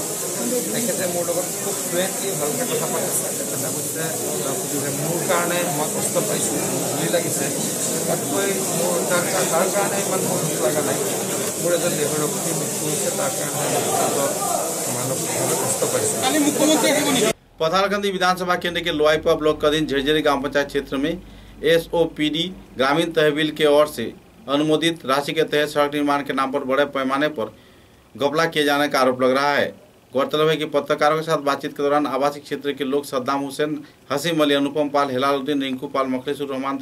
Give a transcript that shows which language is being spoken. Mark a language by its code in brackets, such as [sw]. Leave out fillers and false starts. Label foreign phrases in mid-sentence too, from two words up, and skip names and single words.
[as] তেখেতে মোৰ লগত খুব ফ্লুৱেণ্টলি ভালকৈ কথা পাতিছে। তেখেতে কৈছে মোৰ কাৰণে মই কষ্ট পাইছোঁ, বুলি লাগিছে, তাতকৈ মোৰ তাৰ কাৰণে ইমান মোৰ দুখ লগা নাই। মোৰ এজন দেহৰক্ষী মৃত্যু হৈছে, তাৰ কাৰণে মানসিকভাৱে কষ্ট পাইছোঁ। [hi] पथारकंदी विधानसभा केंद्र के लोहाईपुरा ब्लॉक का अधीन झरझरी ग्राम पंचायत क्षेत्र में SOPD ग्रामीण तहसील के ओर से अनुमोदित राशि के तहत सड़क निर्माण के नाम पर बड़े पैमाने पर घपला किए जाने का आरोप लग रहा है। गौरतलब है कि पत्रकारों के साथ बातचीत के दौरान आवासीय क्षेत्र के लोग सद्दाम हुसैन, हसीम अली, अनुपम पाल, हिलालुद्दीन, रिंकू पाल, मखलिसुर रहमान